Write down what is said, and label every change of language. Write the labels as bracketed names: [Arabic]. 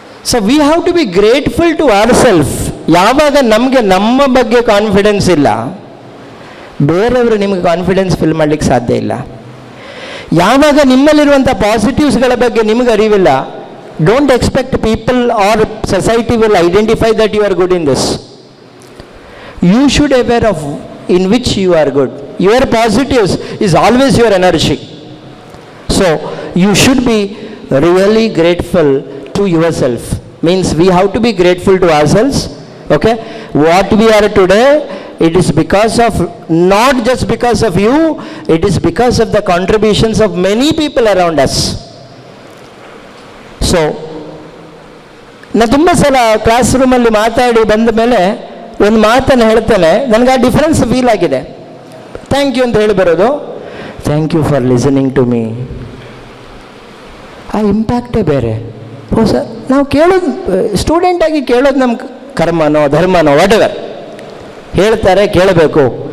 [English] So we have to be grateful to our self. [Kannada] ಯಾವಾಗ ನಮಗೆ ನಮ್ಮ ಬಗ್ಗೆ ಕಾನ್ಫಿಡೆನ್ಸ್ ಇಲ್ಲ, ಬೇರೆಯವರು ನಿಮಗೆ ಕಾನ್ಫಿಡೆನ್ಸ್ ಫಿಲ್ ಮಾಡಲಿಕ್ಕೆ ಸಾಧ್ಯ ಇಲ್ಲ. ಯಾವಾಗ ನಿಮ್ಮಲ್ಲಿರುವಂಥ ಪಾಸಿಟಿವ್ಸ್ಗಳ ಬಗ್ಗೆ ನಿಮಗೆ ಅರಿವಿಲ್ಲ, [English] Don't expect people or society will identify that you are good in this. You should aware of in which you are good. Your positives is always your energy. So you should be really grateful to yourself. Means we have to be grateful to ourselves. Okay, what we are today, it is because of, not just because of you, it is because of the contributions of many people around us. [Kannada] So ನಾನು ತುಂಬ ಸಲ class ರೂಮಲ್ಲಿ ಮಾತಾಡಿ ಬಂದ ಮೇಲೆ ಒಂದು ಮಾತನ್ನು ಹೇಳ್ತೇನೆ, ನನಗೆ ಆ ಡಿಫ್ರೆನ್ಸ್ ಫೀಲ್ ಆಗಿದೆ. [English] thank you [Kannada] ಅಂತ ಹೇಳಿ ಬರೋದು, [English] Thank you for listening to me. [Kannada] ಆ ಇಂಪ್ಯಾಕ್ಟೇ ಬೇರೆ. ಹೋ ಸರ್, ನಾವು ಕೇಳೋದು, ಸ್ಟೂಡೆಂಟಾಗಿ ಕೇಳೋದು ನಮ್ಮ ಕರ್ಮನೋ ಧರ್ಮನೋ ವಾಟೆವರ್, ಹೇಳ್ತಾರೆ ಕೇಳಬೇಕು.